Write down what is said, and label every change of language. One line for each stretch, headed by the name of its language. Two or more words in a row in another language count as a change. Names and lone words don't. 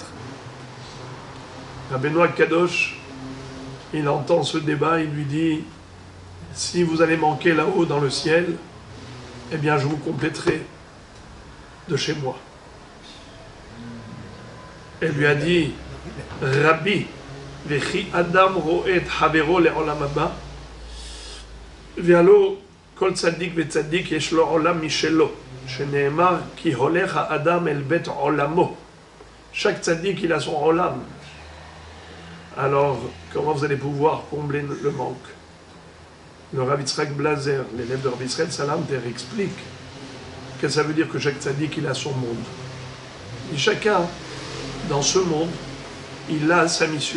French: Rabbeinu Kadosh, il entend ce débat, il lui dit, si vous allez manquer là-haut dans le ciel, eh bien je vous compléterai de chez moi. Elle lui a dit,
Hebrew: רבי, וכי אדם רואה חברו לעולם הבא, והלא כל צדיק וצדיק יש לו עולם משלו, שנאמר כי הולך האדם אל בית עולמו.
French: Chaque tzaddik, il a son olam. Alors, comment vous allez pouvoir combler le manque? Le Rav Yitzhak Blazer, l'élève de Rabbi Israël Salanter, explique que ça veut dire que chaque tzaddik, il a son monde. Et chacun, dans ce monde, il a sa mission.